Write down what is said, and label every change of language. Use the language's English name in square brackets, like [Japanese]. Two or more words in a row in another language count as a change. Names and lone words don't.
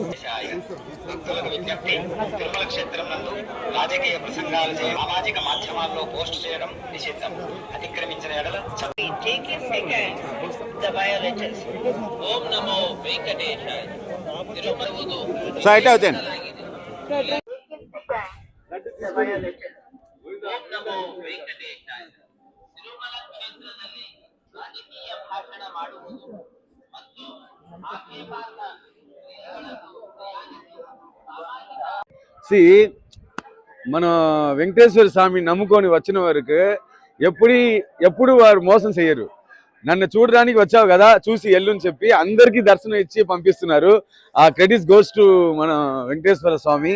[Telugu] భక్తులకు విజ్ఞప్తి, తిరుమల క్షేత్రం నందు రాజకీయ ప్రసంగాలు చేయడం, సామాజిక మాధ్యమాల్లో పోస్ట్ చేయడం నిషిద్ధం. అతిక్రమించిన ఎడల ఓం నమో వెంకటేశాయ. తిరుమలవుదు సైట్ అవుతాను. ఓం నమో వెంకటేశాయ. [Kannada] ತಿರುಮಲ ಕ್ಷೇತ್ರದಲ್ಲಿ ರಾಜಕೀಯ ಭಾಷಣ ಮಾಡುವುದು ಮತ್ತು ಆಕ್ಷೇಪಾರ್ಹ ಕ್ರಿಯೆಗಳನ್ನು [Telugu] మన వెంకటేశ్వర స్వామి నమ్ముకొని వచ్చిన వారికి ఎప్పుడు వారు మోసం చేయరు. నన్ను చూడడానికి వచ్చావు కదా, చూసి ఎల్లుని చెప్పి అందరికీ దర్శనం ఇచ్చి పంపిస్తున్నారు. ఆ [English] credits goes to [Telugu] మన వెంకటేశ్వర స్వామి.